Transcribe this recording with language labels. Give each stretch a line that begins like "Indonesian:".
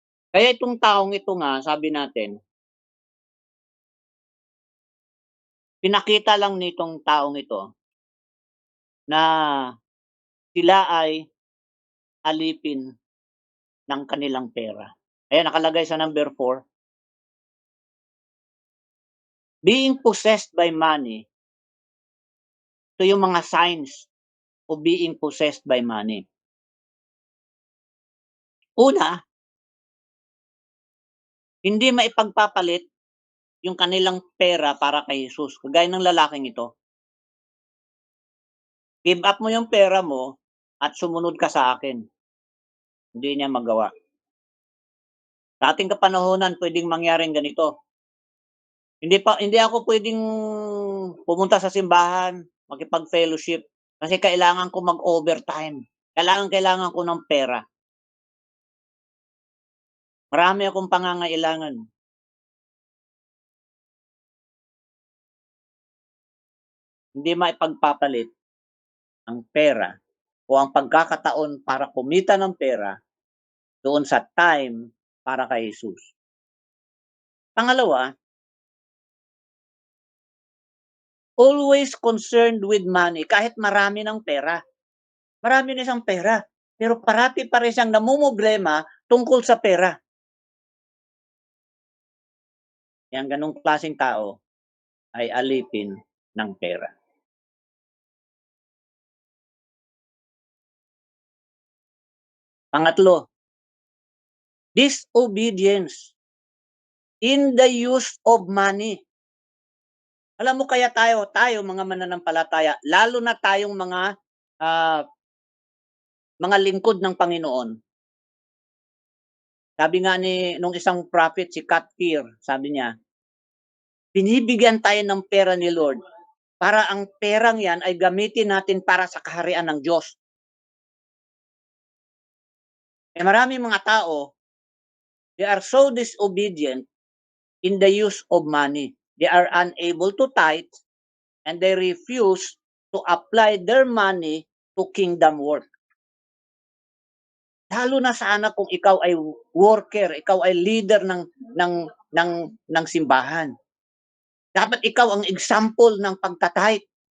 Filipino: Kaya itong taong ito nga, sabi natin, pinakita lang nitong taong ito na sila ay alipin ng kanilang pera. Ayan, nakalagay sa number 4.
English: Being possessed by money,
Filipino: ito yung mga
English: signs of being possessed by money.
Filipino: Una, hindi maipagpapalit yung kanilang pera para kay Jesus. Kagaya ng lalaking ito. Give up mo yung pera mo at sumunod ka sa akin. Hindi niya magawa. Sa ating kapanahunan, pwedeng mangyaring ganito. Hindi ako pwedeng pumunta sa simbahan, makipag-fellowship, kasi kailangan ko mag-overtime. Kailangan ko ng pera. Marami akong pangangailangan. Hindi maipagpapalit ang pera o ang pagkakataon para kumita ng pera doon sa time para kay Jesus. Pangalawa,
English: always concerned with money.
Filipino: Kahit marami ng pera. Marami na siyang pera. Pero parati pa rin siyang namumblema tungkol sa pera. Yang ganong klaseng tao ay alipin ng pera. Pangatlo,
English: disobedience in the use of money.
Filipino: Alam mo kaya tayo mga mananampalataya, lalo na tayong mga lingkod ng Panginoon. Sabi nga nung isang prophet, si Katkir, sabi niya, binibigyan tayo ng pera ni Lord para ang perang yan ay gamitin natin para sa kaharian ng Diyos. Marami mga tao,
English: they are so disobedient in the use of money. They are unable to tithe and they refuse to apply their money to kingdom work.
Filipino: Lalo na sana kung ikaw ay worker, ikaw ay leader ng simbahan. Dapat ikaw ang example ng pagtatithe.